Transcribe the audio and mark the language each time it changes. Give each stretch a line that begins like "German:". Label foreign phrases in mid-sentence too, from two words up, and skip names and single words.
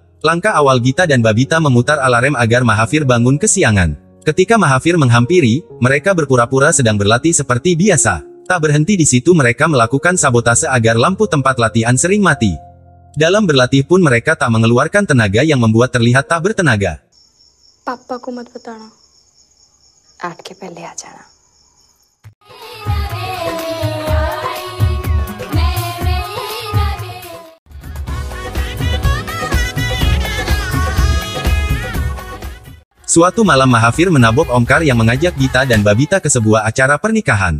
Indonesian: Langkah awal Gita dan Babita memutar alarm agar Mahafir bangun kesiangan. Ketika Mahafir menghampiri, mereka berpura-pura sedang berlatih seperti biasa. Tak berhenti di situ, mereka melakukan sabotase agar lampu tempat latihan sering mati. Dalam berlatih pun mereka tak mengeluarkan tenaga yang membuat terlihat tak bertenaga.
Hindi: पापा को मत बताना, 8 के पहले आ जाना।
Indonesian: Suatu malam Mahafir menabok Omkar yang mengajak Gita dan Babita ke sebuah acara pernikahan.